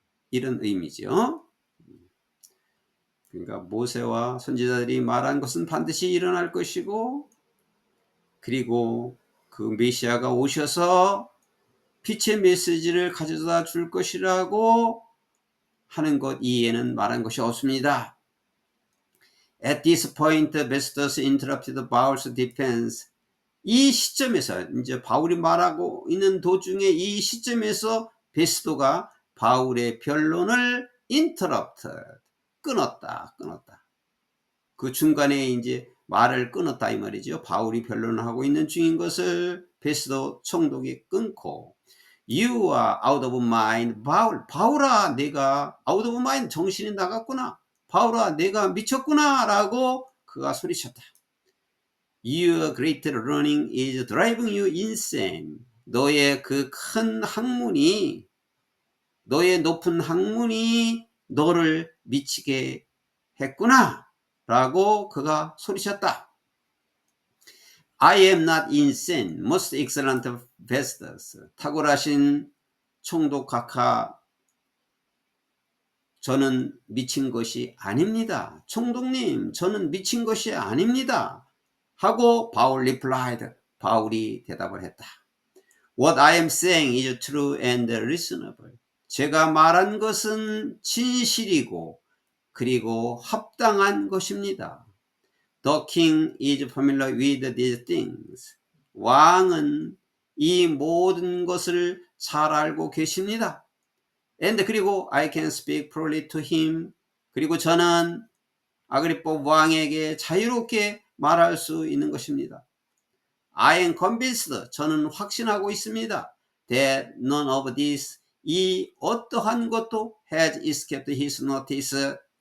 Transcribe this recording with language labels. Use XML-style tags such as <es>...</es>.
<ko>이런 의미죠. 그러니까 모세와 선지자들이 말한 것은 반드시 일어날 것이고, 그리고 그 메시아가 오셔서 빛의 메시지를 가져다 줄 것이라고 하는 것 이외에는 말한 것이 없습니다.</ko> <en>At this point, Festus interrupted Paul's defense.</en> <ko>이 시점에서 이제 바울이 말하고 있는 도중에 이 시점에서 베스도가 바울의 변론을 interrupted, 끊었다. 그 중간에 이제 말을 끊었다 이 말이죠. 바울이 변론을 하고 있는 중인 것을 베스도 총독이 끊고,</ko> <en>You are out of mind.</en> <ko>바울아, 내가</ko> <en>out of mind,</en> <ko>정신이 나갔구나. 바울아, 내가 미쳤구나 라고 그가 소리쳤다.</ko> <en>Your great learning is driving you insane.</en> <ko>너의 그 큰 학문이, 너의 높은 학문이 너를 미치게 했구나 라고 그가 소리쳤다.</ko> <en>I am not insane, most excellent Festus.</en> <ko>탁월하신 총독 각하, 저는 미친 것이 아닙니다. 총독님, 저는 미친 것이 아닙니다. 하고 바울 replied, 바울이 대답을 했다.</ko> <en>What I am saying is true and reasonable.</en> <ko>제가 말한 것은 진실이고 그리고 합당한 것입니다.</ko> <en>The king is familiar with these things.</en> <ko>왕은 이 모든 것을 잘 알고 계십니다.</ko> <en>And 그리고 I can speak freely to him.</en> <ko>그리고 저는 아그리빠 왕에게 자유롭게 말할 수 있는 것입니다.</ko> <en>I am convinced.</en> <ko>저는 확신하고 있습니다.</ko> <en>That none of this,</en> <ko>이 어떠한 것도</ko> <en>has escaped his notice.</en>